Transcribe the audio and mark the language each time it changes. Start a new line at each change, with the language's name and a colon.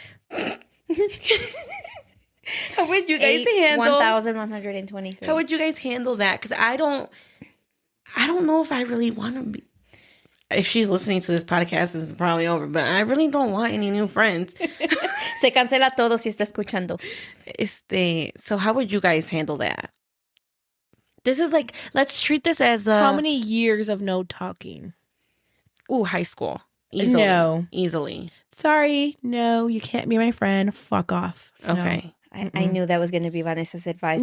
English: How would you guys handle 1,123. How would you guys handle that? Because I don't know if I really want to be. If she's listening to this podcast, it's probably over. But I really don't want any new friends.
Spanish: Se cancela todo si está escuchando.
English: So how would you guys handle that? This is like, let's treat this as a... How many years of no talking? Ooh, high school. Easily. No. Easily. Sorry, no, you can't be my friend. Fuck off. No. Okay. I knew that was going to be Vanessa's advice.